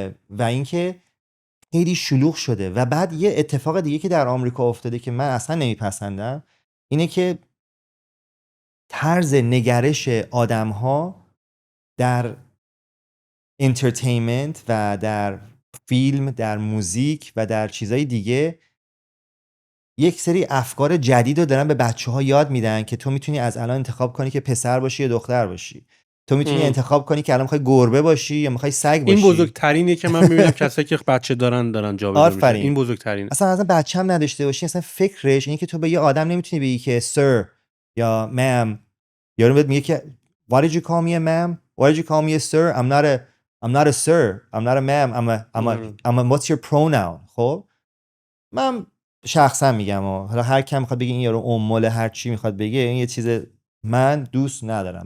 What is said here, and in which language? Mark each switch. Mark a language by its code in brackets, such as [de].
[fa] و اینکه خیلی شلوغ شده. و بعد یه اتفاق دیگه که در آمریکا افتاده که من اصلا نمیپسندم اینه که طرز نگرش آدم‌ها در انترتینمنت و در فیلم، در موزیک و در چیزای دیگه یک سری افکار جدید رو دارن به بچه‌ها یاد میدن که تو میتونی از الان انتخاب کنی که پسر باشی یا دختر باشی، تو میتونی انتخاب کنی که الان میخوای گربه باشی یا میخوای سگ باشی. این بزرگترینه که من میبینم کسایی که بچه دارن جابجا میشن. این بزرگترینه. اصلا بچه هم نداشته باشی، اصلا فکرش اینه که تو به یه آدم نمیتونی بگی که سر یا مم، یارو بهت میگه که [en] why did you call me a ma'am, why did you call me a sir, I'm not a sir, I'm not a ma'am, I'm a what's your pronoun. [fa] خب من شخصا میگم حالا هر کی میخواد بگه این یارو امول هر چی میخواد بگه، این یه چیز من دوست ندارم.